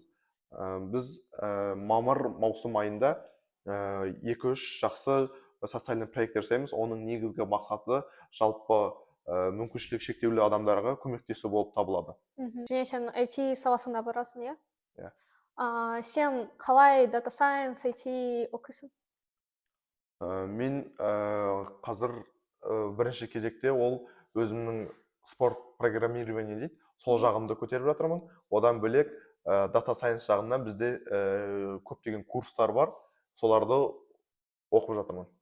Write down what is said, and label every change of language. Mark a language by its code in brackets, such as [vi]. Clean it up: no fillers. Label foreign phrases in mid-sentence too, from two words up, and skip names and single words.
[kk] Біз маусым айында 2-3 жақсы социальный проекттер жасаймыз. Оның негізгі мақсаты жалпы мүмкіншілік шектеулі адамдарға көмектесу болып табылады. Және сен IT саласында барасың, иә? Иә. Сен қалай [en] data science [kk] IT оқисың? Мен қазір бірінші кезекте ол өзімнің [ru] спорт программирование [kk] дейді, сол жағымды көтеріп жатырмын. Одан бөлек [en] data science [kk] жағында бізде көптеген курстар бар, соларды оқып жатырмын.